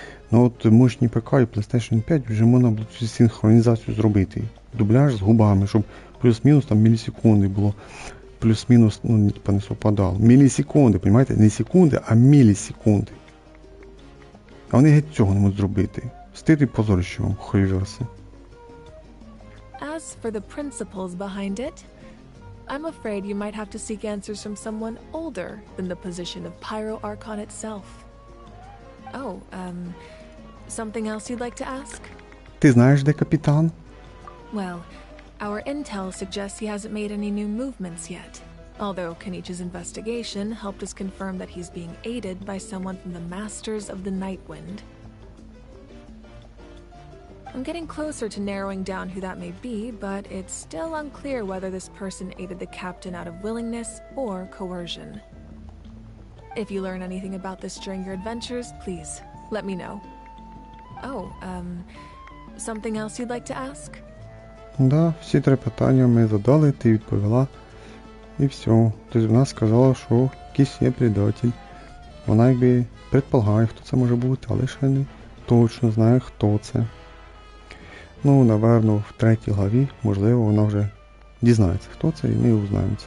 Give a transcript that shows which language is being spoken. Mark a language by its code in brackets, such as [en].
[uk] Ну от мощні ПК і PlayStation 5 вже можна було цю синхронізацію зробити. Дубляж з губами, щоб плюс-мінус там мілісекунди було. Плюс-мінус, ну, типа не совпадало. Мілісекунди, розумієте? Не секунди, а мілісекунди. А вони геть цього не можуть зробити. Стид і позорище вам, хуйверси. [en] As for the principles behind it, I'm afraid you might have to seek answers from someone older than the position of Pyro Archon itself. Oh, something else you'd like to ask? [uk] Ти знаєш, де капітан? [en] Well, our intel suggests he hasn't made any new movements yet. Although Kenichi's investigation helped us confirm that he's being aided by someone from the Masters of the Nightwind. I'm getting closer to narrowing down who that may be, but it's still unclear whether this person aided the captain out of willingness or coercion. If you learn anything about this during your adventures, please, let me know. Oh, something else you'd like to ask? [uk] Да, всі 3 питання ми задали, ти відповіла. І все. Тобто вона сказала, що якийсь є предатель. Вона якби предполагає, хто це може бути, але ще не точно знає, хто це. Ну, напевно, в 3 главі, можливо, вона вже дізнається, хто це, і ми узнаємо це.